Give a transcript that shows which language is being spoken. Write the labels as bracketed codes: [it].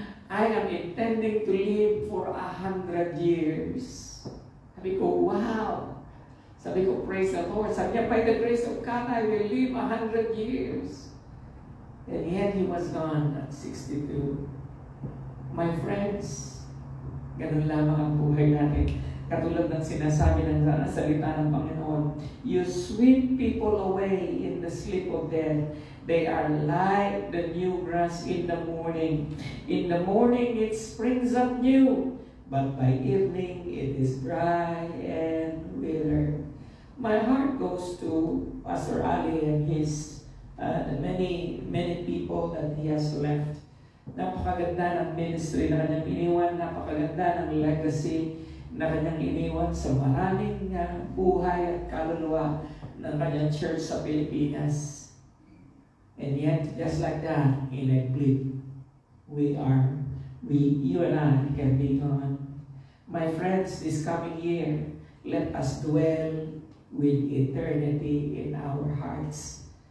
[en] I am intending to live for 100 years. [tl] Sabi ko, wow! Sabi ko, [en] praise the Lord. [tl] Sabi niya, [en] by the grace of God, I will live 100 years. And yet, He was gone at 62. My friends, [tl] ganun lamang ang buhay natin. Katulad ng sinasabi ng salita ng Panginoon, [en] you sweep people away in the sleep of death. They are like the new grass in the morning. In the morning it springs up new, but by evening it is dry and withered. My heart goes to Pastor Ali and his the many people that he has left. [tl] Napakaganda ng ministry na kanyang iniwan, napakaganda ng legacy na kanyang iniwan sa maraming buhay at kaluluwa ng kanyang church sa Pilipinas. [en] And yet, just like that, in a blip, you and I can be gone. My friends, this coming year, let us dwell with eternity in our hearts.